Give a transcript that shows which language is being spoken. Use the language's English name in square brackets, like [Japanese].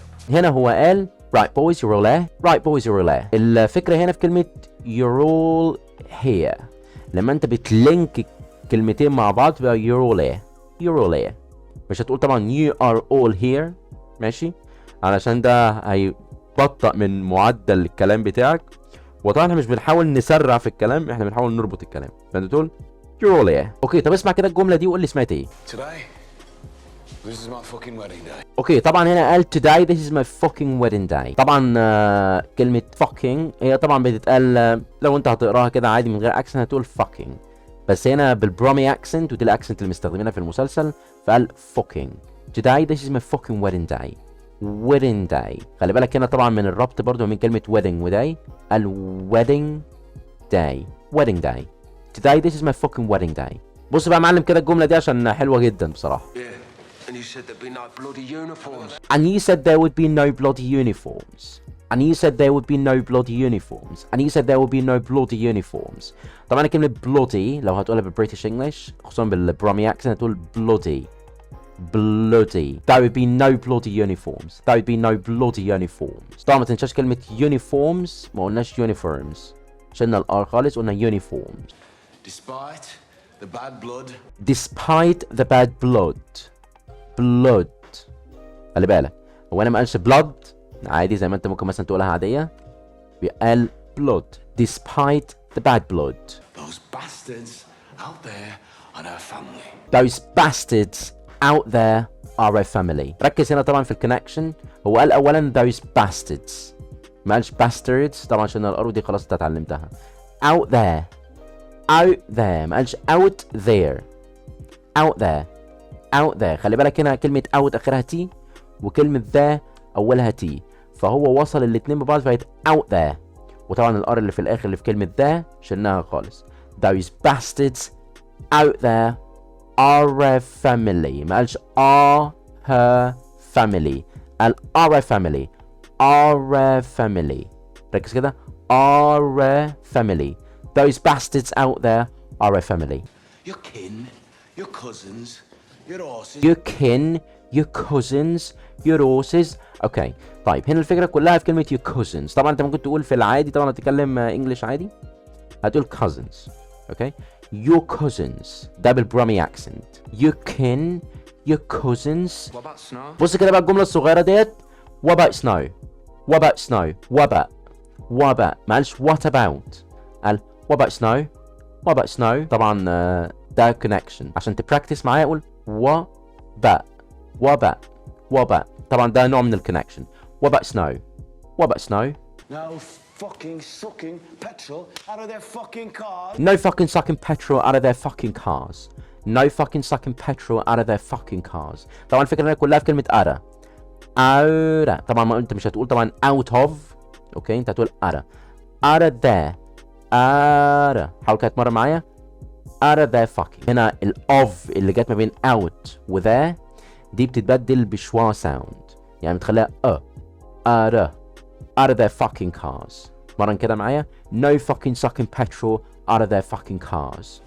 [Arabic] هنا هو قال [English] right boys you're all there. right boys you're all there. [Arabic] الفكرة هنا في كلمة [English] you're all here. [Arabic] لما انت بتلينك كلمتين مع بعض تبقى [English] you're all here. you're all here. [Arabic] مش هتقول طبعا [English] you are all here، [Arabic] ماشي؟ علشان ده هيبطأ من معدل الكلام بتاعك، وطبعا احنا مش بنحاول نسرع في الكلام، احنا بنحاول نربط الكلام. فانت تقول [English] you're all here. [Arabic] اوكي، طب اسمع كده الجملة دي وقول لي سمعت ايه. [English] This is my fucking wedding day. [Arabic] اوكي، طبعا هنا قال [English] today this is my fucking wedding day. [Arabic] طبعا كلمة fucking هي طبعا بتتقال لو انت هتقراها كده عادي من غير اكسنت هتقول fucking، بس هنا بالبرومي اكسنت، ودي الاكسنت اللي مستخدمينها في المسلسل، فقال [English] fucking today this is my fucking wedding day. wedding day. [Arabic] خلي بالك هنا طبعا من الربط برضو من كلمة wedding وday، قال [English] wedding day. wedding day. today this is my fucking wedding day. [Arabic] بص بقى يا معلم كده الجملة دي عشان حلوة جدا بصراحة. [English] And you said there'd be no bloody uniforms. And you said there would be no bloody uniforms. And you said there would be no bloody uniforms. And you said there would be no bloody uniforms. [Arabic] طبعا كلمة bloody لو هتقولها بالبريتش انجلش خصوصا بالبرومي اكسنت هتقول bloody. [English] bloody. There would be no bloody uniforms. There would be no bloody uniforms. [Arabic] طبعا ما تنساش كلمة uniforms، ما قلناش uniforms، شلنا الار خالص، قلنا uniforms. [English] Despite the bad blood. Despite the bad blood. blood. [Arabic] خلي بالك هو انا ما قالش blood عادي زي ما انت ممكن مثلا تقولها عاديه، بيقال [English] blood despite the bad blood. Those bastards out there are our family. Those bastards out there are our family. [Arabic] ركز هنا طبعا في الكونكشن، هو قال اولا [English] those bastards، [Arabic] ما قالش bastards طبعا عشان الار دي خلاص انت اتعلمتها. [English] out there. out there، [Arabic] ما قالش [English] out there. out there. out there. [Arabic] خلي بالك هنا كلمة out آخرها تي وكلمة ذا أولها تي، فهو وصل الاتنين ببعض فهيت [English] out there، [Arabic] وطبعا الار اللي في الآخر اللي في كلمة ذا شلناها خالص. [English] Those bastards out there are a family. [Arabic] ما قالش [English] are her family، قال are a family. are a family. [Arabic] ركز كده [English] are a family. Those bastards out there are a family. Your kin, your cousins, your horses. your kin, your cousins, your horses. [Arabic] اوكي طيب هنا الفكره كلها في كلمه [English] your cousins. [Arabic] طبعا انت ممكن تقول في العادي، طبعا هتتكلم انجلش عادي هتقول cousins. اوكي [English] your cousins [Arabic] ده بالبرومي اكسنت. [English] your kin, your cousins. What about snow? [Arabic] بص كده بقى الجمله الصغيره ديت. [English] what about snow. what about snow. what about. what about [Arabic] ما قالش [English] what about، قال what about snow. what about snow. [Arabic] طبعا ده connection عشان تبراكتس معايا اقول وباء وباء وباء. طبعا ده نوع من الكونكشن. وباء snow. وباء snow. [English] No fucking sucking petrol out of their fucking cars. No fucking sucking petrol out of their fucking cars. No fucking sucking petrol out of their fucking cars. [Arabic] طبعا الفكرة هنا كلها في كلمة أرى. أرى طبعا ما انت مش هتقول طبعا [English] out of، [Arabic] اوكي انت هتقول أرى. أرى there. أرى حاول كده تمرن معايا. [English] out of their fucking. [Arabic] هنا ال of اللي جت ما بين out و there دي بتتبدل بشوا ساوند، يعني بتخليها [English] out of their fucking cars. [Arabic] مرن كده معايا. [English] no fucking sucking petrol out of their fucking cars.